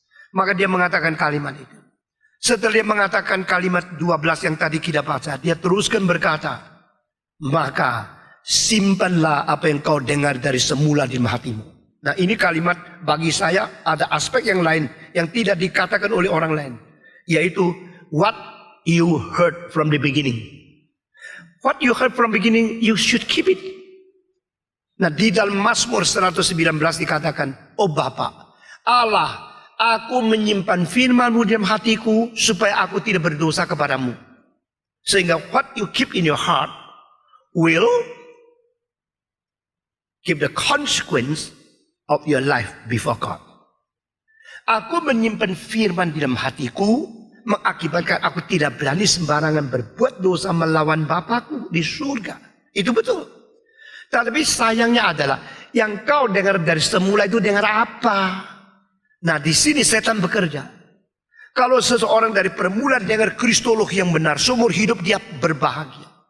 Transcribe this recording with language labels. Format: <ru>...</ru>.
<id>Maka dia mengatakan kalimat itu. Setelah dia mengatakan kalimat 12 yang tadi kita baca, dia teruskan berkata, maka simpanlah apa yang kau dengar dari semula di hatimu. Nah, ini kalimat bagi saya ada aspek yang lain yang tidak dikatakan oleh orang lain, yaitu</id> <en>what you heard from the beginning. What you heard from beginning, you should keep it.</en> <id>Nah, di dalam Mazmur 119 dikatakan, oh Bapa, Allah, aku menyimpan firman-Mu dalam hatiku supaya aku tidak berdosa kepadamu. Sehingga</id> <en>what you keep in your heart will give the consequence of your life before God.</en> <id>Aku menyimpan firman di dalam hatiku mengakibatkan aku tidak berani sembarangan berbuat dosa melawan Bapakku di surga. Itu betul. Tetapi sayangnya adalah yang kau dengar dari semula itu dengar apa? Nah, di sini setan bekerja. Kalau seseorang dari permulaan dengar kristologi yang benar, seumur hidup dia berbahagia.</id>